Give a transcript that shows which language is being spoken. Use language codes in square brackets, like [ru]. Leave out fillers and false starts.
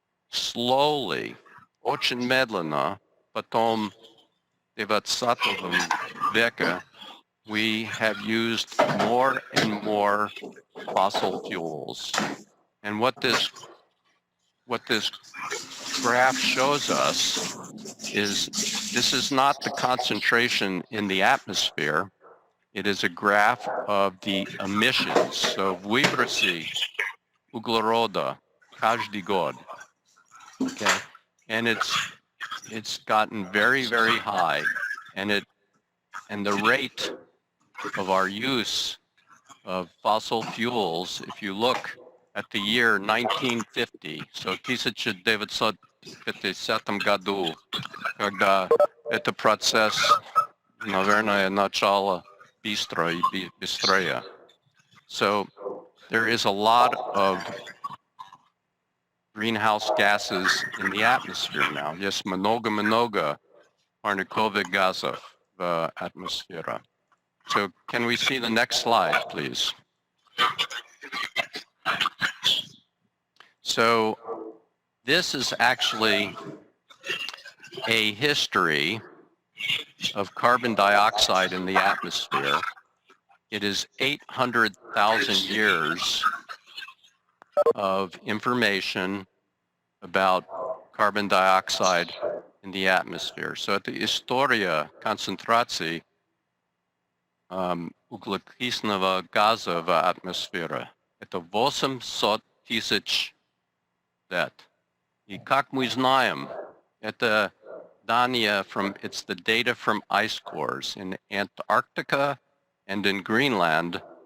[en] slowly, [ru] очень медленно, потом в 20 веке, [en] we have used more and more fossil fuels. And what this graph shows us is this is not the concentration in the atmosphere. It is a graph of the emissions. [ru] So выбросы углерода каждый год. [en] Okay, and it's gotten very, very high, and the rate of our use of fossil fuels, if you look at the year 1950, so [ru] 1950 году, когда это процесс, наверное, начало быстрее. [en] So there is a lot of greenhouse gases in the atmosphere now. [ru] Есть много парниковых газов в атмосфере. [en] So can we see the next slide, please? So this is actually a history of carbon dioxide in the atmosphere. It is 800,000 years of information about carbon dioxide in the atmosphere. [ru] So это история концентрации углекислого газа в атмосфере. Это 800 тысяч лет. И как мы знаем, это [en] Dania it's the data from ice cores in Antarctica and in Greenland.